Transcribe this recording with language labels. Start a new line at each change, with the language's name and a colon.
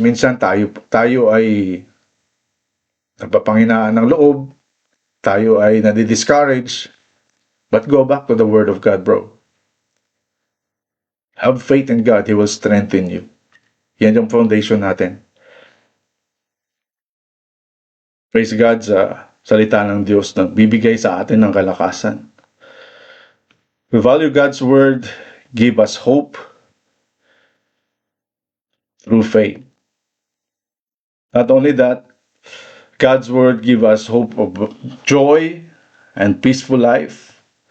Filipino: Minsan tayo ay nagpapanghinaan ng loob, tayo ay nadi-discourage.
English: But go back to the Word of God, bro. Have faith in God, He will strengthen you.
Filipino: Yan yung foundation natin.
English: Praise God
Filipino: sa salita ng Diyos na bibigay sa atin ng kalakasan.
English: We value God's word, give us hope through faith. Not only that, God's word give us hope of joy and peaceful life.